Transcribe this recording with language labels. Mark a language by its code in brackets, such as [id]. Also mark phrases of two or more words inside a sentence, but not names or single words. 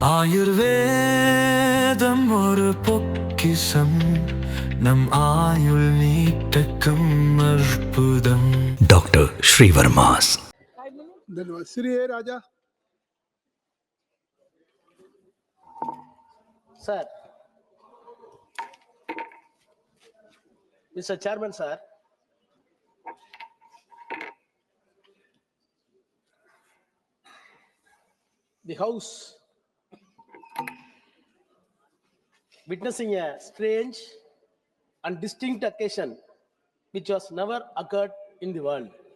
[ta] ஆயுர்வேதம் ஒரு பொக்கிஷம் நம் ஆயுள் நீட்டக்கும் அற்புதம். டாக்டர் ஸ்ரீவர்மாஸ். [hi] धन्यवाद. श्री ए राजा. [en] Sir, Mr. Chairman, sir, the House witnessing a strange and distinct occasion which was never occurred in the world.